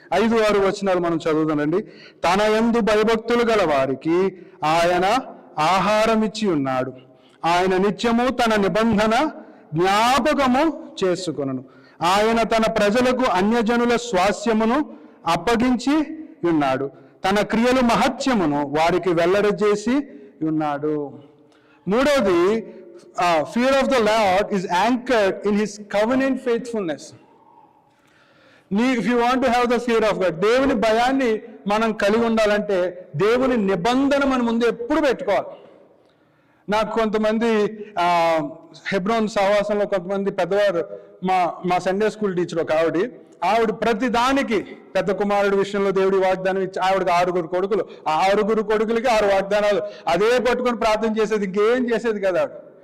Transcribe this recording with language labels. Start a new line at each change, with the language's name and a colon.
Telugu: 5-6 వచనాలు మనం చదువుదానండి. తన యందు భయభక్తులు గల వారికి ఆయన ఆహారం ఇచ్చి ఉన్నాడు, ఆయన నిత్యము తన నిబంధన జ్ఞాపకము చేసుకొనును, ఆయన తన ప్రజలకు అన్యజనుల స్వాస్యమును అప్పగించి ఉన్నాడు, తన క్రియలు మహత్యమును వారికి వెల్లడిచేసి ఉన్నాడు. మూడవది,
English: fear of the Lord is anchored in his covenant faithfulness. If you want to have the fear of God,
Telugu: దేవుని భయాన్ని మనం కలిగి ఉండాలంటే దేవుని నిబంధన మన ముందు ఎప్పుడు పెట్టుకోవాలి. నాకు కొంతమంది హెబ్రోన్ సహవాసంలో కొంతమంది పెద్దవారు, మా సండే స్కూల్ టీచర్ ఒక ఆవిడ ప్రతి దానికి పెద్ద కుమారుడి విషయంలో దేవుడి వాగ్దానం ఇచ్చి, ఆవిడకి 6 కొడుకులు, ఆ 6 కొడుకులకి 6 వాగ్దానాలు అదే పట్టుకొని ప్రార్థన చేసేది, ఇంకేం చేసేది కదా ఆవిడ.